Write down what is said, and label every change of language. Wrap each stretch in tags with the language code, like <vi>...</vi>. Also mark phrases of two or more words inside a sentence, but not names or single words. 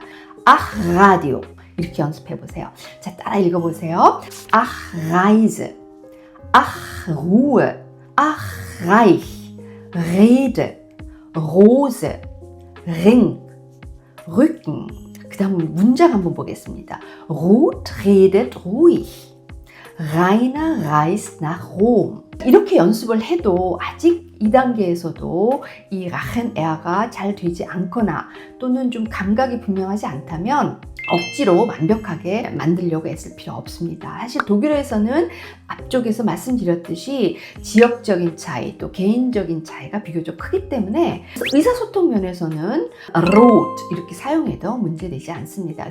<ko>라디오 이렇게 연습해 보세요. 자, 따라 읽어보세요.</ko> <de>Reise, Ruhe, reich, Rede, Rose, Ring, Rücken.</de> <ko>그 다음 문장 한번 보겠습니다.</ko> <de>Ruth redet ruhig. Rainer reist nach Rom.</de> <ko>이렇게 연습을 해도 아직 2단계에서도 이 라헨에아가 잘 되지 않거나 또는 좀 감각이 분명하지 않다면 억지로 완벽하게 만들려고 애쓸 필요 없습니다. 사실 독일어에서는 앞쪽에서 말씀드렸듯이 지역적인 차이 또 개인적인 차이가 비교적 크기 때문에 의사소통 면에서는 rot 이렇게 사용해도 문제되지 않습니다.</ko>